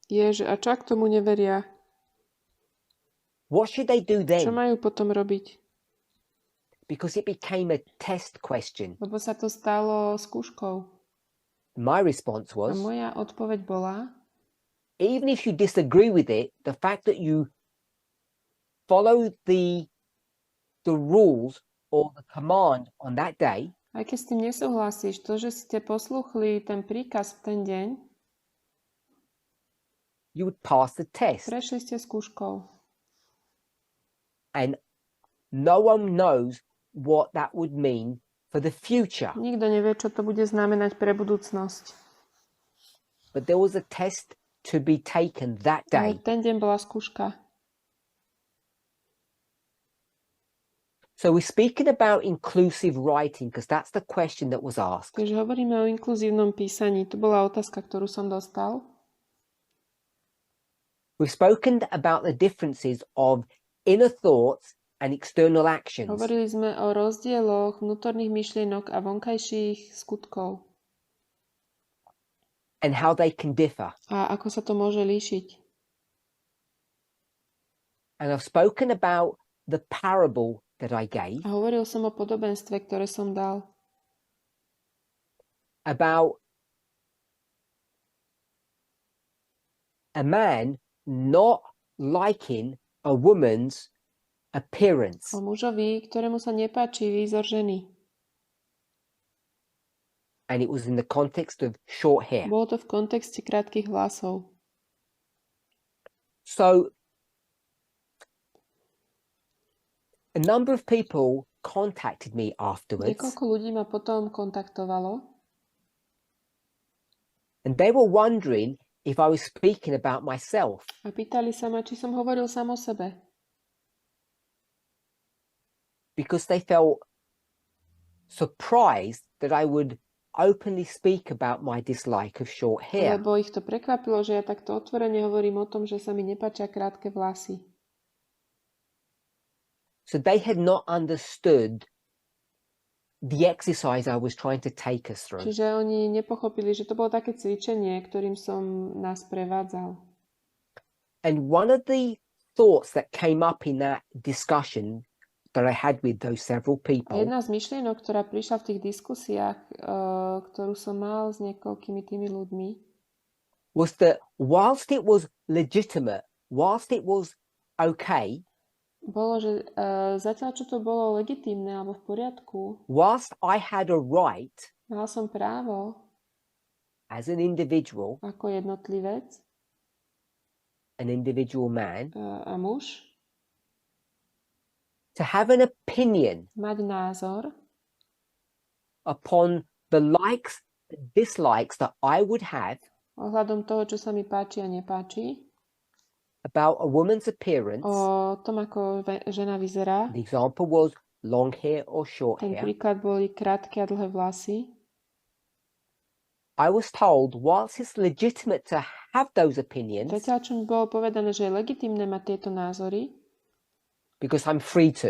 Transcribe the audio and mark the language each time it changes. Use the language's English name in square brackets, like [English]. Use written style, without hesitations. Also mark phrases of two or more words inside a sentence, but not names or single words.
[Slovak] je, že a čo ak tomu neveria? [English] What should they do [Slovak] Čo [English] then? [Slovak] majú potom robiť? [English] Because it became a test question. [Slovak] Lebo sa to stalo skúškou. [English] My response [Slovak] A [English] was, [Slovak] moja odpoveď bola, [English] even if you disagree with it, the fact that you follow the rules or the command on that day, [Slovak] aj keď s tým nesúhlasíš, to, že ste posluchli ten príkaz v ten deň, [English] you would pass the test. [Slovak] prešli ste skúškou. [English] And no one knows what that would mean for the future. [Slovak] Nikto nevie, čo to bude znamenať pre budúcnosť. [English] But there was a test to be taken that [Slovak] Ale [English] day. [Slovak] ten deň bola skúška. [English] So we're speaking about inclusive writing because that's the question that was asked. [Slovak] Takže hovoríme o inkluzívnom písaní. To bola otázka, ktorú som dostal. [English] We've spoken about the differences of inner thoughts and external actions. [Slovak] Hovorili sme o rozdieloch vnútorných myšlienok a vonkajších skutkov. [English] And how they can differ. [Slovak] A ako sa to môže líšiť. [English] And I've spoken about the parable that I gave. [Slovak] A hovoril som o podobenstve, ktoré som dal. [English] About a man not liking a woman's appearance. [Slovak] O mužovi, ktorému sa nepáči výzor ženy. [English] And it was in the context of short hair. [Slovak] Bolo to v kontexte krátkych vlasov. [English] So a number of people contacted me afterwards [Slovak] Niekoľko ľudí ma potom kontaktovalo [English] and they were wondering if I was speaking about myself. [Slovak] a pýtali sa ma, či som hovoril sám o sebe. [English] Because they felt surprised that I would openly speak about my dislike of short hair. [Slovak] Lebo ich to prekvapilo, že ja takto otvorene hovorím o tom, že sa mi nepáčia krátke vlasy. [English] So they had not understood the exercise I was trying to take us through. [Slovak] Čiže oni nepochopili, že to bolo také cvičenie, ktorým som nás prevádzal. [English] And one of the thoughts that came up in that discussion that I had with those several [Slovak] A [English] people [Slovak] jedna z myšlienok, ktorá prišla v tých diskusiách, ktorú som mal s niekoľkými tými ľuďmi, [English] was that whilst it was legitimate, whilst it was okay, [Slovak] bolo, že zatiaľ, čo to bolo legitímne alebo v poriadku, [English] whilst I had a right [Slovak] mal som právo [English] as an individual, [Slovak] ako jednotlivec [English] an individual man, [Slovak] a muž [English] to have an opinion [Slovak] mať názor [English] upon the likes and dislikes that I would have [Slovak] ohľadom toho, čo sa mi páči a nepáči, [English] about a woman's appearance. [Slovak] o tom, ako žena vyzerá. [English] The example was long hair or short [Slovak] Ten [English] hair. [Slovak] príklad boli krátke a dlhé vlasy. [English] I was told, whilst it's legitimate to have those opinions, [Slovak] Zatiaľ, čo mi bolo povedané, že je legitímne mať tieto názory, [English] because I'm free to,